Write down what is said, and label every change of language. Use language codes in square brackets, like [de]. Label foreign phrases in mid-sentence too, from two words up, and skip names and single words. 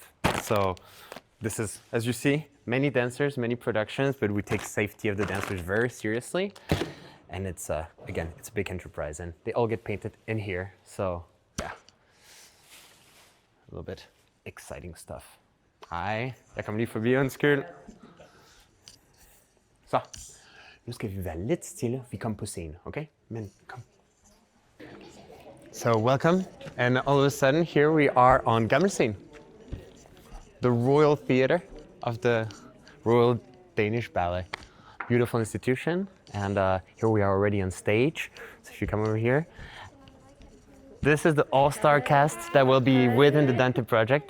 [en] So this is, as you see, many dancers, many productions, but we take safety of the dancers very seriously. And it's, again, it's a big enterprise, and they all get painted in here. So, yeah. a little bit exciting stuff. [da] Hej, jeg kommer lige forbi, undskyld. Så, nu skal vi være lidt stille. Vi kommer på scenen, okay? Men kom. [en] So welcome, and all of a sudden here we are on Gammelscene, the Royal Theatre of the Royal Danish Ballet. Beautiful institution, and here we are already on stage. So if you come over here, this is the all-star cast that will be within the Dante project.